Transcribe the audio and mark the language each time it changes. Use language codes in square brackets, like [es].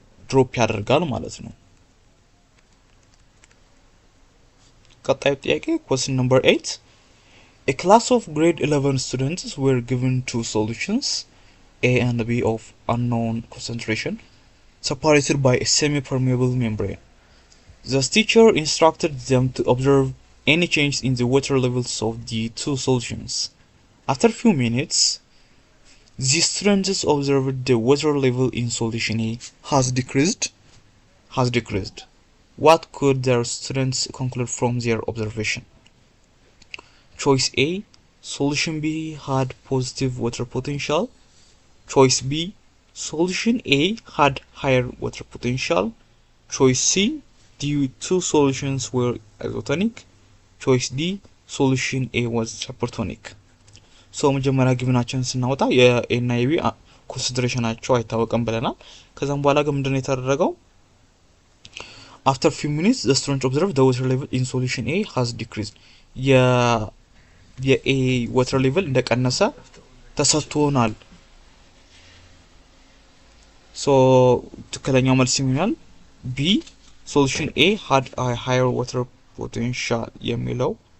[am] ድሮፕ ያደርጋል ማለት ነው ቀጣዩ ጥያቄ [en] question number 8 A class of grade 11 students were given two solutions A and B of unknown concentration separated by a semi-permeable membrane the teacher instructed them to observe any change in the water levels of the two solutions After a few minutes, the students observed the water level in solution A has decreased. What could their students conclude from their observation? Choice A, solution B had positive water potential. Choice B, solution A had higher water potential. Choice C, the two solutions were isotonic. Choice D, solution A was hypertonic. [am] ሶ መጀመሪያ ግብናችን ስናወጣ የA እና የB ኮንሲደሬሽናቸው አይታወቅም ብለናል ከዛም በኋላ ግን ምንድነው የተደረገው [en] after few minutes the student observed the water level in solution A has decreased [am] የA water level እንደቀነሰ ተሰጥቶናል [en] ሶ ትክክለኛው መልስ ይሆናል B solution A had a higher water potential [am] የሚለው